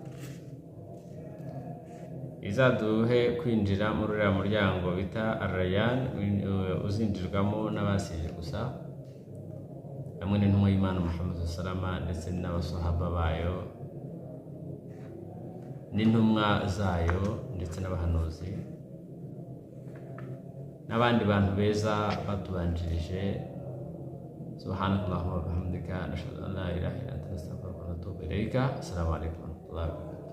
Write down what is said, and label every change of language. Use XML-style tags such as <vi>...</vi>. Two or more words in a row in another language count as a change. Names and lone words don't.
<rw>izaduhe kwinjira muri uriya muryango bita Ar-Rayyan, uzinjirwamo n'abasije gusa, hamwe n'intumwa y'Imana Muhammad salama ndetse n'abasahaba bayo n'intumwa zayo ndetse n'abahanuzi n'abandi bantu beza batubanjirije.</rw> <ar>سبحانك اللهم وبحمدك، نشهد أن لا إله إلا أنت، نستغفرك ونتوب إليك. السلام عليكم ورحمة الله وبركاته.</ar>